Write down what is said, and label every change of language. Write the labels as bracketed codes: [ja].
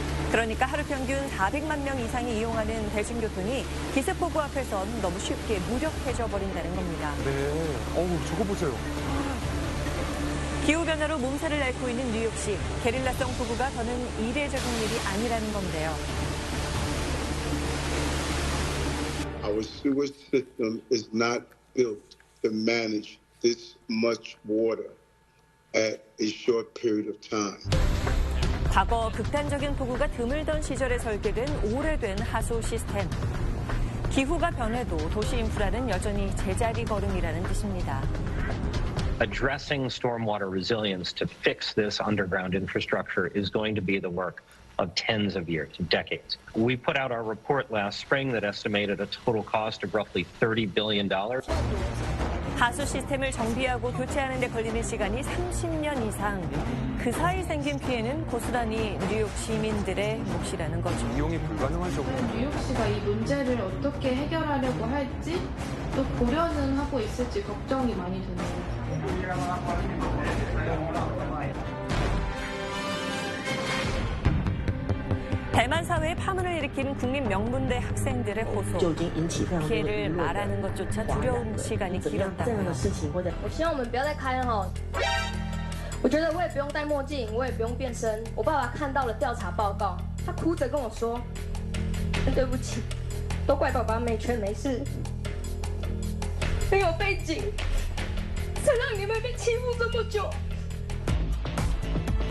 [ko] 그러니까 하루 평균 400만 명 이상이 이용하는 대중교통이 기습폭우 앞에선 너무 쉽게 무력해져 버린다는 겁니다. 네, 저거 보세요. 기후변화로 몸살을 앓고 있는 뉴욕시, 게릴라성 폭우가 더는 이례적인 일이 아니라는 건데요. [en] Our sewer system is not built to manage this much water at a short period of time. [ko] 과거 극단적인 폭우가 드물던 시절에 설계된 오래된 하수 시스템. 기후가 변해도 도시 인프라는 여전히 제자리 걸음이라는 뜻입니다. [en] Addressing stormwater resilience to fix this underground infrastructure is going to be the work of tens of years, decades. We put out our report last spring that estimated a total cost of roughly $30 billion. [ko] 하수 시스템을 정비하고 교체하는 데 걸리는 시간이 30년 이상. 그 사이 생긴 피해는 고스란히 뉴욕 시민들의 몫이라는 거죠. 이용이 불가능하죠. 뉴욕시가 이 문제를 어떻게 해결하려고 할지 또 고려는 하고 있을지 걱정이 많이 드네요. 대만 사회에 파문을 일으킨 국립명문대 학생들의 호소. 피해를 말하는 것조차 두려운 시간이 길었다고요. [zh] 我希望我们不要再开了。我觉得我也不用戴墨镜，我也不用变身。我爸爸看到了调查报告，他哭着跟我说：“对不起，都怪爸爸没权没势，没有背景，才让你们被欺负这么久。”